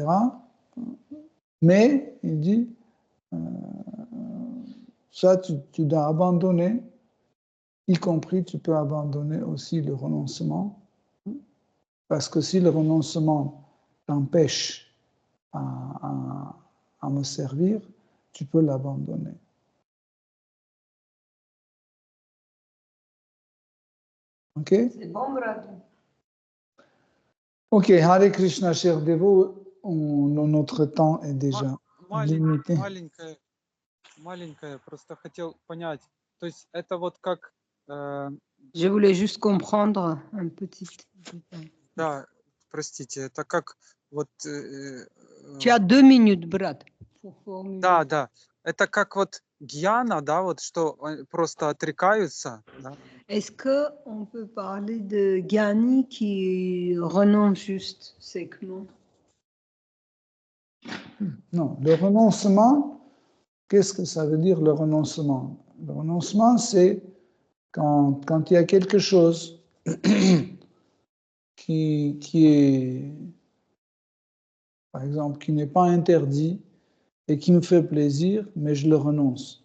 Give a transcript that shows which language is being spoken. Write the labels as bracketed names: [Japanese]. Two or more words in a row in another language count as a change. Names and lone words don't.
[French] Mais, il dit, ça, tu dois abandonner, y compris, tu peux abandonner aussi le renoncement, parce que si le renoncement t'empêche à me servir, tu peux l'abandonner. Ok? C'est bon, Brad. Ok, Hare Krishna, cher dévot, notre temps est déjà limité. [Russian] Маленькое, просто хотел понять. То есть это вот как... [French] Je voulais juste comprendre un petit détail. [Russian] Да, простите, это как вот... [French] Tu as 2 minutes, Brad. [Russian] Да. Это как вот гьяна, да, вот что просто отрекаются. Да? [French] Est-ce qu'on peut parler de Gyani qui renonce juste séquement? Non, le renoncement, qu'est-ce que ça veut dire le renoncement? Le renoncement, c'est quand il y a quelque chose qui est, par exemple, qui n'est pas interdit et qui me fait plaisir, mais je le renonce.